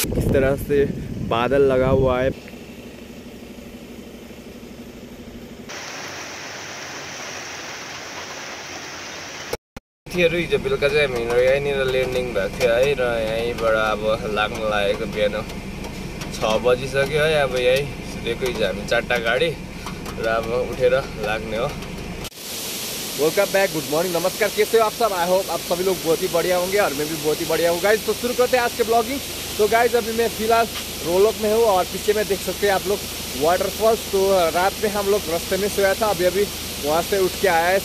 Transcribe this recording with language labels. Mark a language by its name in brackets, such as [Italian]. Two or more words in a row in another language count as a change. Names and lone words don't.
[Hindi] तरह से बादल लगा हुआ है। [Nepali] हिजो बेलुका चाहिँ हामीहरू यहीँनिर ल्यान्डिङ भएको थियो है, र यहीँबाट अब लाग्न लागेको बिहान 6 बजिसक्यो है। अब यहीँ सुतेको हिजो हामी 4टा गाडी र अब उठेर लाग्ने हो। [English] welcome back, good morning, [Hindi] नमस्कार, कैसे हो आप सब? [English] I hope [Hindi] आप सभी लोग बहुत ही बढ़िया होंगे और मैं भी बहुत ही बढ़िया हूँ गाइज। तो शुरू करते हैं आज के ब्लॉगिंग। तो गाइज अभी मैं फिलहाल रोलोक में हूँ और पीछे में देख सकते हैं आप लोग वाटरफॉल्स। तो रात में हम लोग रास्ते में सोया था, अभी वहाँ से उठ के आया है।